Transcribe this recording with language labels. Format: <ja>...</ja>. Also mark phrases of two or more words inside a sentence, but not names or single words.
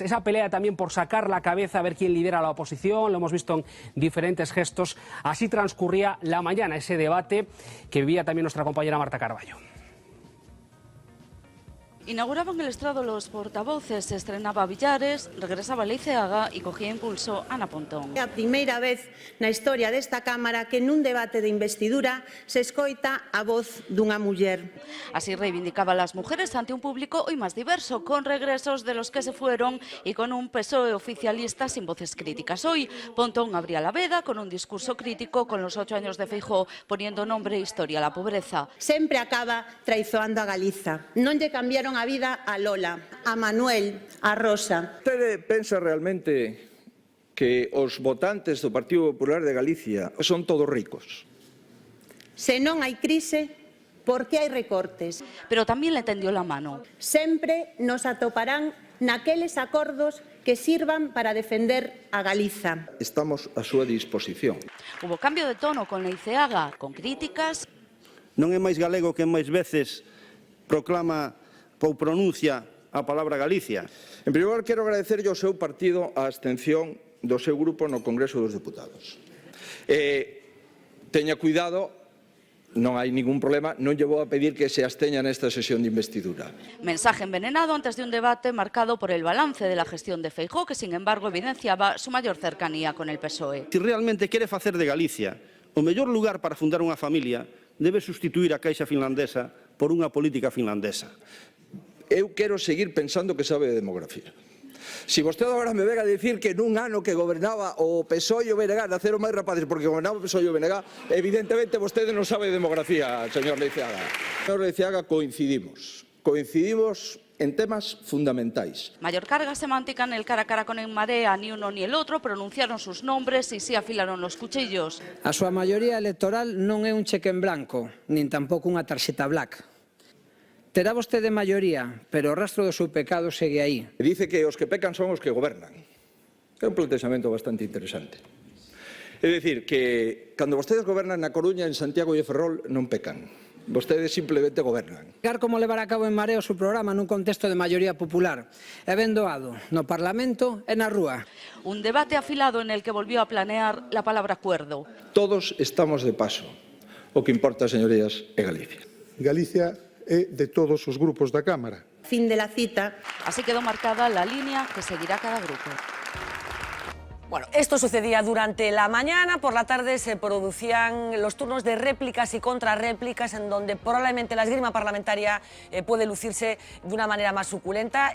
<es>Esa pelea también por sacar la cabeza a ver quién lidera la oposición, lo hemos visto en diferentes gestos. Así transcurría la mañana, ese debate que vivía también nuestra compañera Marta Carballo. Inauguraban el estrado los portavoces, se estrenaba Villares, regresaba Leiceaga y cogía impulso Ana Pontón.</es> <gl>É a primeira vez na historia desta Cámara que nun debate de investidura se escoita a voz dunha muller.</gl> <es>Así reivindicaba a las mujeres ante un público hoy más diverso, con regresos de los que se fueron y con un PSOE oficialista sin voces críticas. Hoy Pontón abría la veda con un discurso crítico con los 8 años de Feijóo, poniendo nombre e historia a la pobreza.</es> <gl>Sempre acaba traizoando a Galiza. Non lle cambiaron a vida a Lola, a Manuel, a Rosa. Vostede pensa realmente que os votantes do Partido Popular de Galicia son todos ricos? Se non hai crise, por que hai recortes?</gl> <es>Pero también le tendió la mano.</es> <gl>Sempre nos atoparán naqueles acordos que sirvan para defender a Galiza. Estamos a súa disposición.</gl> <es>Hubo cambio de tono con Leiceaga, con críticas.</es> <gl>Non é máis galego que máis veces proclama ou pronuncia a palabra Galicia. En primeiro lugar, quero agradecerlle ao seu partido a abstención do seu grupo no Congreso dos Deputados. Teña cuidado, non hai ningún problema, non lle vou a pedir que se absteña nesta sesión de investidura.</gl> <es>Mensaje envenenado antes de un debate marcado por el balance de la gestión de Feijóo, que sin embargo evidenciaba su mayor cercanía con el PSOE.</es> <gl>Se realmente quere facer de Galicia o mellor lugar para fundar unha familia, debe sustituir a Caixa finlandesa por unha política finlandesa. Eu quero seguir pensando que sabe de demografía. Si vostede agora me vega a dicir que nun ano que gobernaba o PSOE e o BNG naceron máis rapaces porque gobernaba o PSOE e o BNG, evidentemente vostede non sabe de demografía, señor Leiceaga. Señor Leiceaga, coincidimos en temas fundamentais.</gl> <es>Mayor carga semántica en el cara a cara con En Marea, ni uno ni el otro pronunciaron sus nombres y sí afilaron los cuchillos.</es> <gl>A súa maioría electoral non é un cheque en blanco, nin tampouco unha tarxeta black. Terá vostede maioría, pero o rastro do seu pecado segue aí. Dice que os que pecan son os que gobernan. É un plantexamento bastante interesante. É dicir, que cando vostedes gobernan na Coruña, en Santiago e Ferrol, non pecan. Vostedes simplemente gobernan. Como levar a cabo en Marea o seu programa nun contexto de maioría popular é ben doado no Parlamento e na rúa.</gl> <es>Un debate afilado en el que volvió a planear la palabra acuerdo.</es> <gl>Todos estamos de paso. O que importa, señorías, é Galicia. Galicia é de todos os grupos da Cámara.</gl> <es>Fin de la cita. Así quedó marcada la línea que seguirá cada grupo. Bueno, esto sucedía durante la mañana, por la tarde se producían los turnos de réplicas y contrarréplicas en donde probablemente la esgrima parlamentaria puede lucirse de una manera más suculenta.</es>